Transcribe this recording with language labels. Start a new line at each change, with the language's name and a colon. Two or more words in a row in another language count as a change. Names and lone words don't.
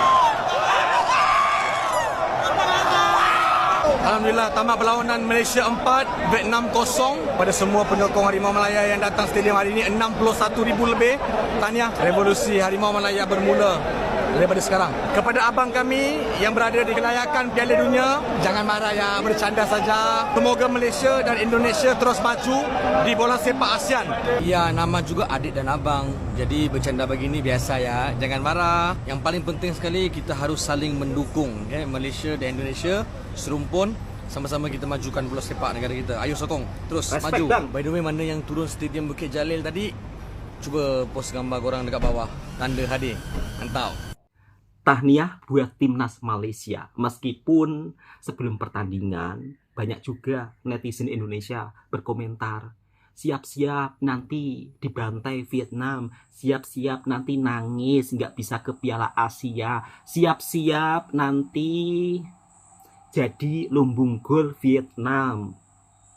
Malay: Alhamdulillah tamat perlawanan Malaysia 4, Vietnam 0 pada semua penyokong Harimau Malaya yang datang stadium hari ini 61,000 lebih. Tahniah, revolusi Harimau Malaya bermula daripada sekarang. Kepada abang kami yang berada di kelayakan Piala Dunia, jangan marah ya, bercanda saja. Semoga Malaysia dan Indonesia terus maju di bola sepak ASEAN. Ya, nama juga adik dan abang. Jadi bercanda begini biasa ya. Jangan marah. Yang paling penting sekali kita harus saling mendukung. Okay? Malaysia dan Indonesia serumpun, sama-sama kita majukan bola sepak negara kita. Ayo sokong, terus Respect, maju. bang.
English: By the way,
Malay: mana yang turun stadium Bukit Jalil tadi, cuba post gambar korang dekat bawah. Tanda hadir. Mantap. Tahniah buat timnas Malaysia.
Indonesian: Meskipun sebelum pertandingan banyak juga netizen Indonesia berkomentar, siap-siap nanti dibantai Vietnam, siap-siap nanti nangis nggak bisa ke Piala Asia, siap-siap nanti jadi lumbung gol Vietnam.